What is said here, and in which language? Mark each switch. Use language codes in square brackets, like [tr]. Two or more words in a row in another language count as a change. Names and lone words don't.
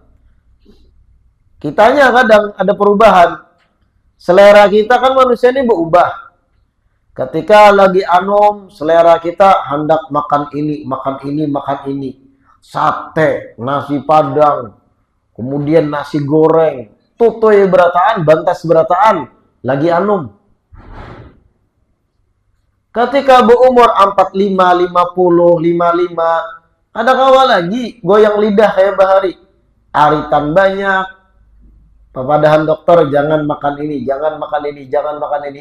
[id] Kitanya kadang ada perubahan. Selera kita kan manusia ini berubah. Ketika lagi anom, selera kita hendak makan ini, makan ini, makan ini. [bjn] Sate, nasi padang, kemudian nasi goreng, tutoy berataan, bantas berataan, lagi anom. Ketika berumur 45, 50, 55, ada kawan lagi goyang lidah kayak bahari. Aritan banyak. Papadahan dokter, jangan makan ini, jangan makan ini, jangan makan ini.